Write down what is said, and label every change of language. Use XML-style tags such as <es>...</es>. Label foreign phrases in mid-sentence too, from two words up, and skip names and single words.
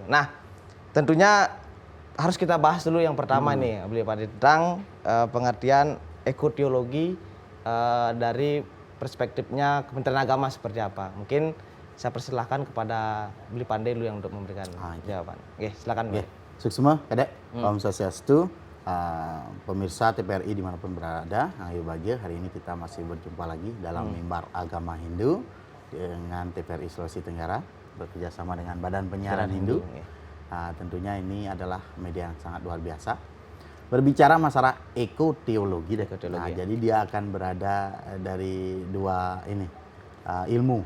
<id>Nah, tentunya harus kita bahas dulu yang pertama nih, beliau tentang pengertian ekoteologi dari perspektifnya Kementerian Agama seperti apa. Mungkin saya persilahkan kepada Beli Pandai dulu yang untuk memberikan jawaban. Oke, silakan.</id> <ban>Suksma, Kadek. Om Swastiastu.</ban> <id>Pemirsa TVRI dimanapun berada, ayo bahagia, hari ini kita masih berjumpa lagi dalam Mimbar Agama Hindu dengan TVRI Sulawesi Tenggara bekerjasama dengan Badan Penyiaran Hindu. Tentunya ini adalah media yang sangat luar biasa. Berbicara masalah ekoteologi, jadi dia akan berada dari dua ini ilmu,</id>